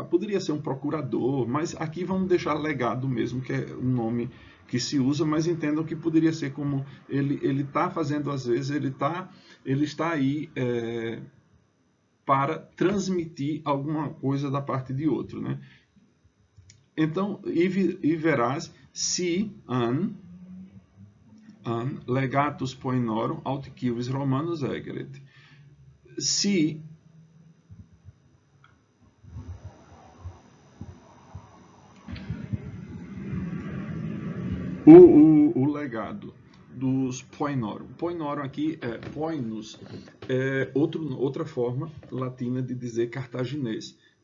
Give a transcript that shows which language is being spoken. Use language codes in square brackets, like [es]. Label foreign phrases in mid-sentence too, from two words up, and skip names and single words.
[pt] Poderia ser um procurador, mas aqui vamos deixar legado mesmo, que é um nome que se usa, mas entendam que poderia ser como ele está fazendo às vezes, ele está aí para transmitir alguma coisa da parte de outro, né? Então, e verás se [la] an legatus poenorum aut civis romanus egeret. [pt] Se o legado dos poenorum. Poenorum aqui é poinus, outra forma latina de dizer cartaginês.